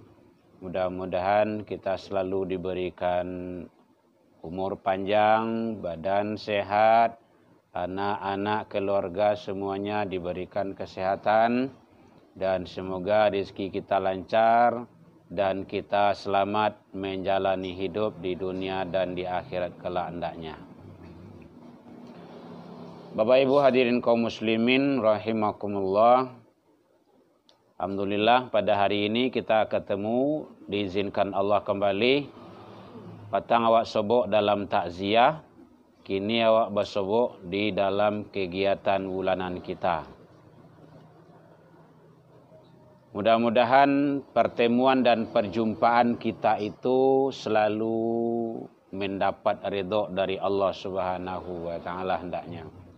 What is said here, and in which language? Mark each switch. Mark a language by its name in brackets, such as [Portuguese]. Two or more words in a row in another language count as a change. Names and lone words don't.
[Indonesian] Mudah-mudahan kita selalu diberikan umur panjang, badan sehat, anak-anak, keluarga semuanya diberikan kesehatan, dan semoga rezeki kita lancar dan kita selamat menjalani hidup di dunia dan di akhirat kelak hendaknya. Bapak Ibu hadirin kaum [Arabic] المسلمين رحمكم الله. [Indonesian] Alhamdulillah pada hari ini kita ketemu, diizinkan Allah kembali. [Minangkabau] Patang awak sobok dalam takziah, kini awak bersobok di dalam kegiatan bulanan kita. [Indonesian] Mudah-mudahan pertemuan dan perjumpaan kita itu selalu mendapat ridha dari Allah [Arabic] سبحانه وتعالى [Indonesian] hendaknya.